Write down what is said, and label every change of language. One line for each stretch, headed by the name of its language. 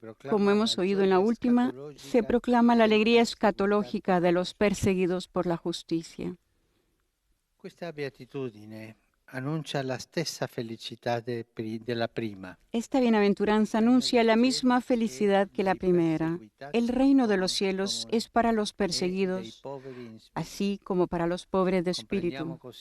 Spanish: Como hemos oído en la última, se proclama la alegría escatológica de los perseguidos por la justicia.
Italian: Questa beatitudine annuncia la stessa felicità della prima.
Spanish: Esta bienaventuranza anuncia la misma felicidad que la primera. El reino de los cielos es para los perseguidos, así como para los pobres de espíritu.